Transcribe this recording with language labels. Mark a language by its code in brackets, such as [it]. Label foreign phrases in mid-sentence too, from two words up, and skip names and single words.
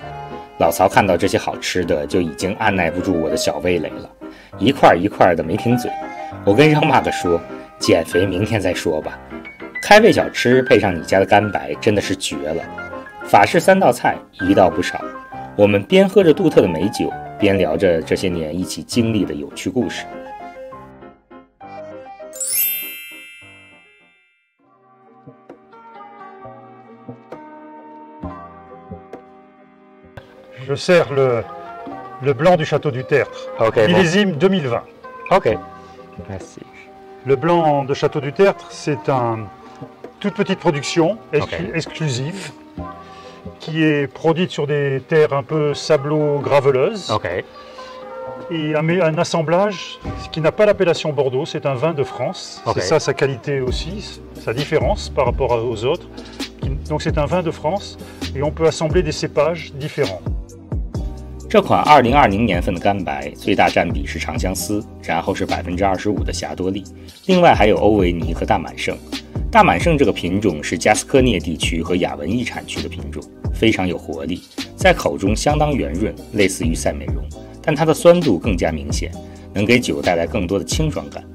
[zh] 老曹看到这些好吃的，就已经按耐不住我的小味蕾了，一块一块的没停嘴。我跟让马克说，减肥明天再说吧。开胃小吃配上你家的干白，真的是绝了。法式3道菜，一道不少。我们边喝着杜特的美酒，边聊着这些年一起经历的有趣故事。 [fr] Je sers le blanc du château du Tertre, millésime 2020. Ok, merci. Le blanc de château du Tertre, c'est une toute petite production exclusive qui est produite sur des terres un peu sablo-graveleuses. Et un assemblage qui n'a pas l'appellation Bordeaux, c'est un vin de France. C'est ça sa qualité aussi, sa différence par rapport aux autres. Donc c'est un vin de France et on peut assembler des cépages différents. [zh] 这款2020年份的干白最大占比是长相思，然后是25%的霞多丽，另外还有欧维尼和大满盛。大满盛这个品种是加斯科涅地区和亚文艺产区的品种，非常有活力，在口中相当圆润，类似于赛美容，但它的酸度更加明显，能给酒带来更多的清爽感。